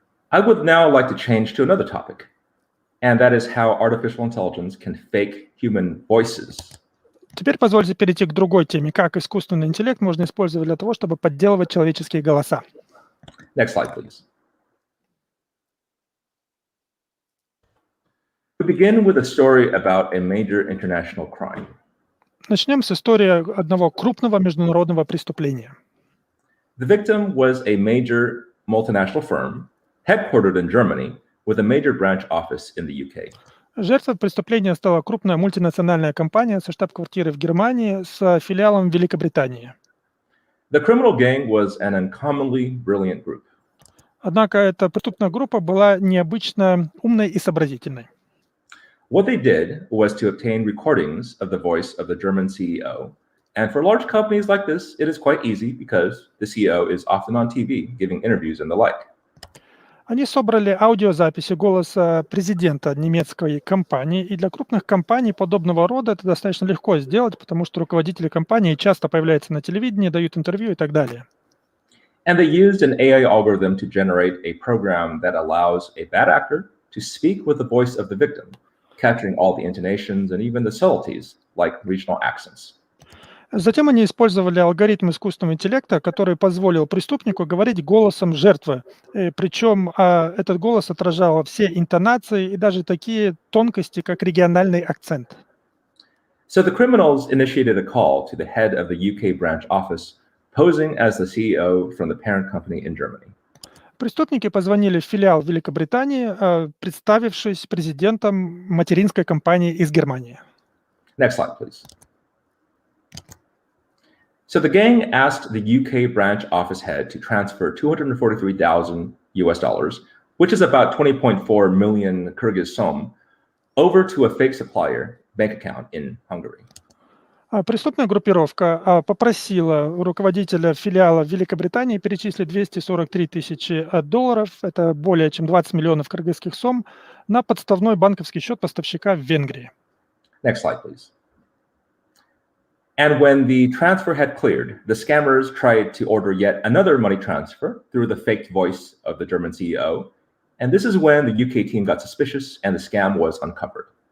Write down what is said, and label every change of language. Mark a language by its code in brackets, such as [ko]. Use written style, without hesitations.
[en] I would now like to change to another topic, and that is how artificial intelligence can fake human voices. [ru] Теперь позвольте перейти к другой теме, как искусственный интеллект можно использовать для того, чтобы подделывать человеческие голоса. [en] Next slide, please. We begin with a story about a major international crime. [ru] Начнем с истории одного крупного международного преступления. [en] The victim was a major multinational firm headquartered in Germany with a major branch office in the UK. [ru] Жертвой преступления стала крупная мультинациональная компания со штаб-квартирой в Германии с филиалом в Великобритании. [en] The criminal gang was an uncommonly brilliant group. [ru] Однако эта преступная группа была необычно умной и сообразительной. [en] What they did was to obtain recordings of the voice of the German CEO. And for large companies like this, it is quite easy because the CEO is often on TV giving interviews and the like. [ru] Они собрали аудиозаписи голоса президента немецкой компании, и для крупных компаний подобного рода это достаточно легко сделать, потому что руководители компании часто появляются на телевидении, дают интервью и так далее. [en] And they used an AI algorithm to generate a program that allows a bad actor to speak with the voice of the victim, capturing all the intonations and even the subtleties, like regional accents. [ru] Затем они использовали алгоритм искусственного интеллекта, который позволил преступнику говорить голосом жертвы. Причем этот голос отражал все интонации и даже такие тонкости, как региональный акцент. [en] So the criminals initiated a call to the head of the UK branch office, posing as the CEO from the parent company in Germany. [ru] Преступники позвонили в филиал Великобритании, представившись президентом материнской компании из Германии. [en] Next slide, please. So the gang asked the UK branch office head to transfer $243,000, which is about 20.4 million Kyrgyz som, over to a fake supplier bank account in Hungary. [ru] Преступная группировка попросила руководителя филиала в Великобритании перечислить 243 тысячи долларов, это более чем 20 миллионов кыргызских сом, на подставной банковский счет поставщика в Венгрии. [en] Next slide, please. And when the transfer had cleared, the scammers tried to order yet another money transfer through the faked voice of the German CEO. And this is when the UK team got suspicious and the scam was uncovered.